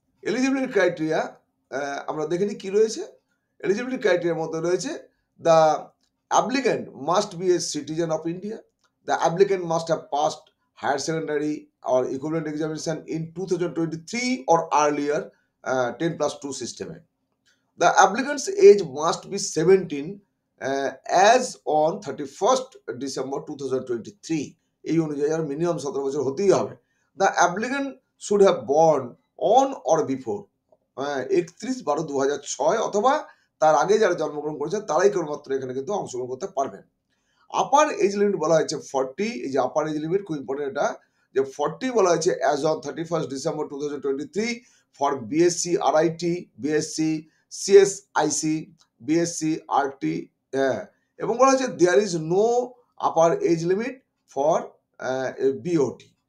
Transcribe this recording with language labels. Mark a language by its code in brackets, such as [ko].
[bn] Eligibility criteria আমরা দেখে নিই কি রয়েছে। এলিজিবিলিটি ক্রাইটেরিয়ার মধ্যে রয়েছে, [en] The applicant must be a citizen of India, the applicant must have passed higher secondary or equivalent examination in 2023 or earlier 10+2 system. The applicant's age must be 17 as on 31st December 2023. [bn] এই অনুযায়ী আর minimum 17 বছর হতেই হবে। [en] the applicant should have born on or before 31/12/2006 [bn] অথবা তার আগে যারা জন্মগ্রহণ করেছে তারাই কেবলমাত্র এখানে কিন্তু অংশগ্রহণ করতে পারবেন। আপার এজ লিমিট বলা হয়েছে 40। এই যে আপার এজ লিমিট খুব ইম্পর্টেন্ট, এটা যে 40 বলা হয়েছে as on 31st December 2023 for BSc আরআইটি, BSc CSIC, BSc RT, হ্যাঁ, এবং বলা হয়েছে [en] There is no upper age limit for BOT.